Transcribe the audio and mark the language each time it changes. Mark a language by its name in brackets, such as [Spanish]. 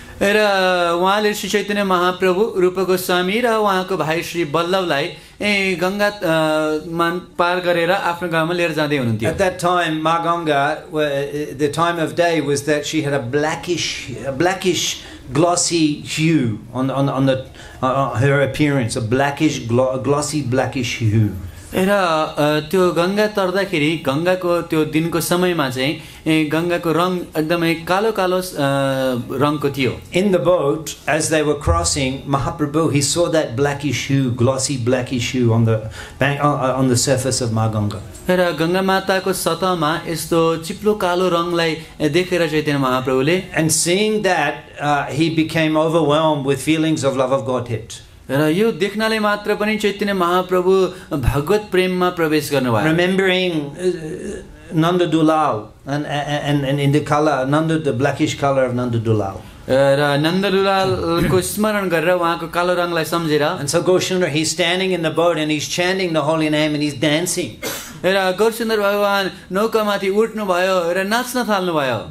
[Nepali] र उहाँले श्री चैतन्य महाप्रभु रूप गोस्वामी र उहाँको भाइ श्री बल्लभलाई गंगा पार गरेर आफ्नो गाउँमा लिएर जाँदै हुनुहुन्थ्यो. [English] At that time, Ma Ganga, the time of day was that she had a blackish glossy hue on her appearance, a glossy blackish hue. [Nepali] र त्यो गंगा तर्दाखेरि गंगाको त्यो दिनको समयमा चाहिँ गंगाको रङ एकदमै कालो कालो रङको थियो. [English] In the boat, as they were crossing, Mahaprabhu, he saw that blackish hue, glossy blackish hue on the bank, on the surface of Ma Ganga. [Nepali] र गंगा माताको सतहमा यस्तो चिप्लो कालो रङलाई देखेर Chaitanya महाप्रभुले, [English] and seeing that, he became overwhelmed with feelings of love of Godhead. [Nepali] र यो देख्नाले मात्र पनि चैतन्य महाप्रभु भगवत प्रेममा प्रवेश गर्नुभयो. [English] Remembering Nanda Dulal and in the color, the blackish color of Nanda Dulal. [Nepali] र नन्ददुलालको स्मरण गरेर उहाँको कालो रङलाई सम्झेर, [English] and so Goswami, he's standing in the boat and he's chanting the holy name and he's dancing. [Nepali] र गौरसुन्दर भगवान नौकामाथि उठ्नु भयो र नाच्न थाल्नु भयो.